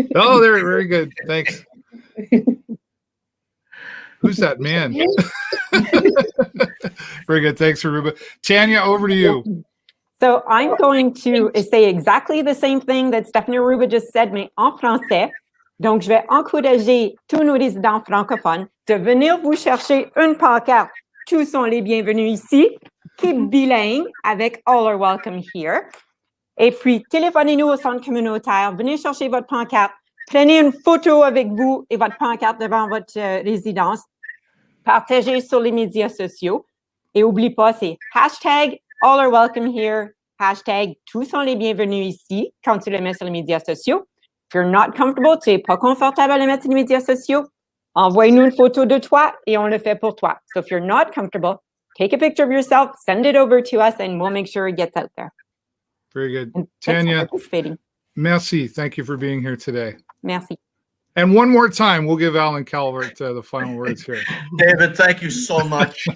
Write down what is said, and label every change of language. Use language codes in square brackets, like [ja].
[en] Oh, they're very good. Thanks. Who's that man? Very good. Thanks, Aruba. Tanya, over to you. So I'm going to say exactly the same thing that Stephanie Aruba just said, [fr] mais en français. Donc, je vais encourager tous nos résidents francophones de venir vous chercher une pancarte. Tous sont les bienvenus ici, qui est bilingue avec All are welcome here. Et puis, téléphonez-nous au centre communautaire, venez chercher votre pancarte, prenez une photo avec vous et votre pancarte devant votre résidence, partagez sur les médias sociaux. Et n'oublie pas, c'est hashtag All are welcome here, hashtag tous sont les bienvenus ici quand tu le mets sur les médias sociaux. [en] If you're not comfortable, [fr] tu n'es pas confortable à le mettre sur les médias sociaux, envoie-nous une photo de toi et on le fait pour toi. [en] So if you're not comfortable, take a picture of yourself, send it over to us, and we'll make sure it gets out there. Very good. And [fr] Tanya, merci. [en] Thank you for being here today. [fr] Merci. [en] And one more time, we'll give Alan Calvert the final words here. David, thank you so much.